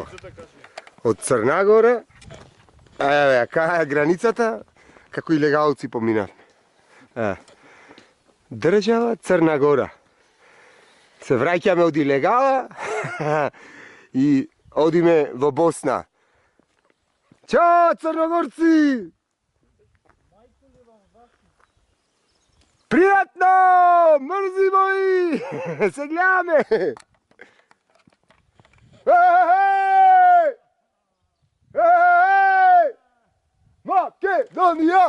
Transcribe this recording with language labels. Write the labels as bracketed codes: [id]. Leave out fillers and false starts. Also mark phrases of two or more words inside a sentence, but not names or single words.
[mk] Од Црна Гора, еве, кај е границата, како илегалци поминавме. Држава Црна Гора. Се враќаме од илегала и одиме во Босна. Ćao, Crnogorci! Prijatno! Mrzi moji! Se gledame! Hej! Hej! Makedonija!